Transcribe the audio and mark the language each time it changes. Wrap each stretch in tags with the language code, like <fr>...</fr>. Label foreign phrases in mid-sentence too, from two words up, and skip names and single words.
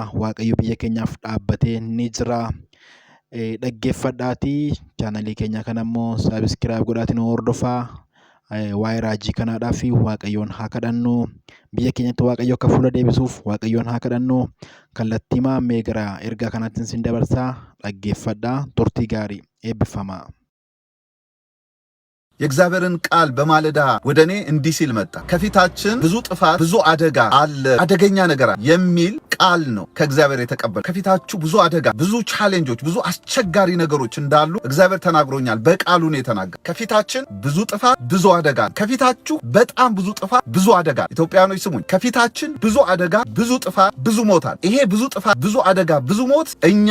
<om>Waaqayyo biyya keenyaaf dhaabbatee ni jira. Dhaggeeffadhaatii chaanalii keenya kana immoo saabskiraayib godhaatiin hordofaa. Waa'ee raajii kanaadhaa fi Waaqayyoon haa kadhannu. Biyya keenyatti Waaqayyo akka fuula deebisuuf Waaqayyoon haa kadhannu. Kallattii maammee gara ergaa kanaatiin sin dabarsaa. Dhaggeeffadhaa. Turtii gaarii eebbifamaa.</om> <am>የእግዚአብሔርን ቃል በማለዳ ወደኔ እንዲህ ሲል መጣ። ከፊታችን ብዙ ጥፋት፣ ብዙ አደጋ አለ፣ አደገኛ ነገር አለ የሚል ቃል ነው ከእግዚአብሔር የተቀበለ። ከፊታችሁ ብዙ አደጋ፣ ብዙ ቻሌንጆች፣ ብዙ አስቸጋሪ ነገሮች እንዳሉ እግዚአብሔር ተናግሮኛል። በቃሉ ነው የተናገረ። ከፊታችን ብዙ ጥፋት፣ ብዙ አደጋ፣ ከፊታችሁ በጣም ብዙ ጥፋት፣ ብዙ አደጋ። ኢትዮጵያኖች ስሙኝ፣ ከፊታችን ብዙ አደጋ፣ ብዙ ጥፋት፣ ብዙ ሞታል። ይሄ ብዙ ጥፋት፣ ብዙ አደጋ፣ ብዙ ሞት እኛ</am>